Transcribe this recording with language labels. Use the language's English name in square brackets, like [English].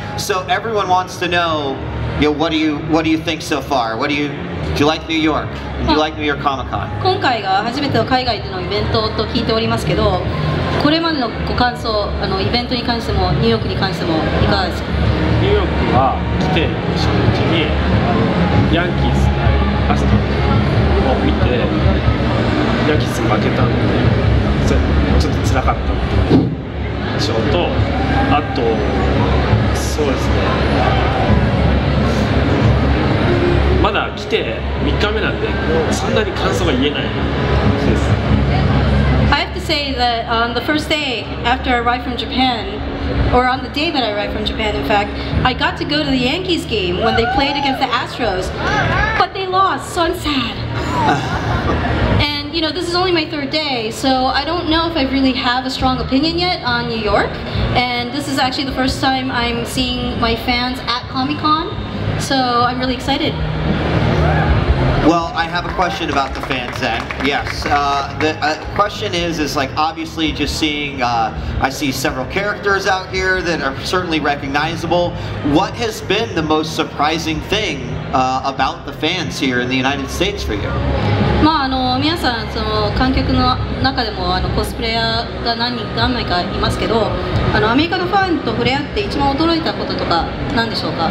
[English] So everyone wants to know, what do you think so far? Do you like New York? Do you like New York Comic Con? [Japanese] 今回が初めての海外でのイベントと聞いておりますけど、これまでのご感想、イベントに関してもニューヨークに関してもいかがですか？ニューヨークは来て初日にヤンキースのラストを見て、ヤンキース負けたんでちょっと辛かったっていう印象と、あとそうですね、まだ来て3日目なんでそんなに感想が言えないです。 [English] I have to say that on the first day after I arrived from Japan, or on the day that I arrived from Japan, in fact, I got to go to the Yankees game when they played against the Astros, but they lost, so I'm sad. And this is only my third day, so I don't know if I really have a strong opinion yet on New York. And this is actually the first time I'm seeing my fans at Comic-Con, so I'm really excited. Well, I have a question about the fans then. Yes, the question is like, obviously just seeing, I see several characters out here that are certainly recognizable. What has been the most surprising thing about the fans here in the United States for you? [Japanese] 皆さん観客の中でもコスプレイヤーが何枚かいますけど、アメリカのファンと触れ合って一番驚いたこととか何でしょうか？